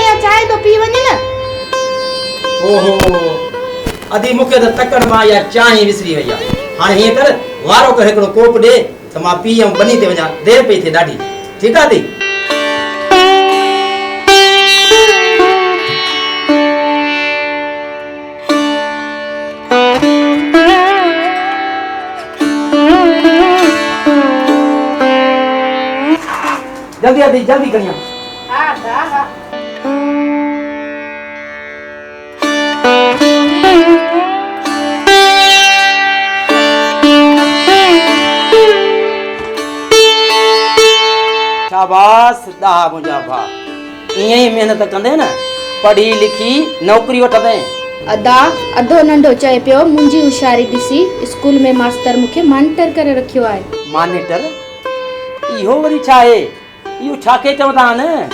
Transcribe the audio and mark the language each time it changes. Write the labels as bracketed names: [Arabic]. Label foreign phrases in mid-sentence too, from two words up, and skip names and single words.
[Sindhi] चाय तो पी वञ न। ओहो अदी मूंखे त तकड़ मां या चांहि विसरी वई आहे। हाणे हीअं कर वारो कर हिकिड़ो कोप ॾे त मां पी ऐं बनी ते वञा, देरि पई थिए ॾाढी। ठीकु आहे दी? जल्दी आदि जल्दी करिया। हाँ दा हाँ। शाबाश दा मुंहिंजा भाउ, ईअं ई महिनत कंदे न पढ़ी लिखी नौकरी वठंदे। अदा अधो नंढो चए पियो मुंहिंजी होशियारी ॾिसी स्कूल में मास्तर मूंखे मॉनिटर करे रखियो आहे। मॉनिटर? इहो वरी छा आहे? इहो छा के चवंदा आहिनि?